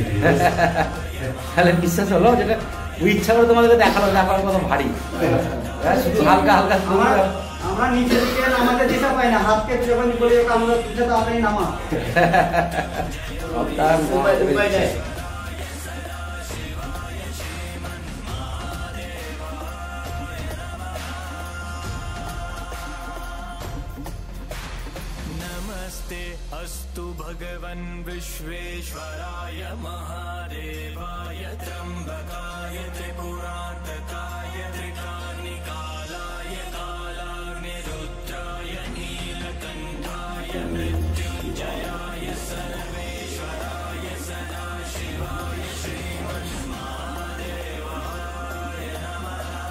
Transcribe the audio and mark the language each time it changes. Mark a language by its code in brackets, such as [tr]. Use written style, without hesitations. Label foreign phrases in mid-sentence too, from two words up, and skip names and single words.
[bn] তাহলে বিশ্বাস হলো যেটা ওই ইচ্ছা করে তোমাদেরকে দেখালো দেখার কত ভারী। হ্যাঁ, শুধু হালকা হালকা আমরা নিচে থেকে নামাতে দিশা পাই না, হাতকে যখন বলি ওটা আমরা তুলতে তাড়াতাড়ি নামা। উপায় নাই। [sa] नमस्ते अस्तु भगवन् विश्वेश्वराय महादेवाय त्र्यम्बकाय त्रिपुरान्तकाय त्रिकाग्निकालाय कालाग्निरुद्राय नीलकण्ठाय मृत्युञ्जयाय सर्वेश्वराय सदाशिवाय श्रीमन्महादेवाय नमः।